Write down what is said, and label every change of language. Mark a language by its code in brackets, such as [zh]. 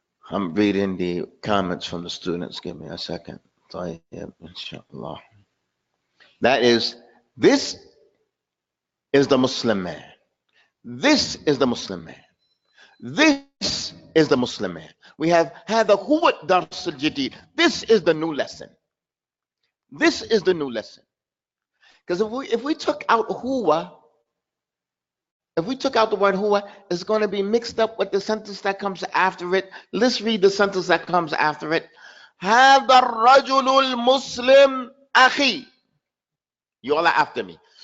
[en] I'm reading the comments from the students. Give me a second. Inshallah. That is, this is the Muslim man. This is the Muslim man. This is the Muslim man. We have [ar] هذا هو الدرس الجديد. [en] This is the new lesson. This is the new lesson. Because if we took out huwa, if we took out the word huwa, it's going to be mixed up with the sentence that comes after it. Let's read the sentence that comes after it. [ar] هذا الرجل المسلم أخي. [en] You all are after me.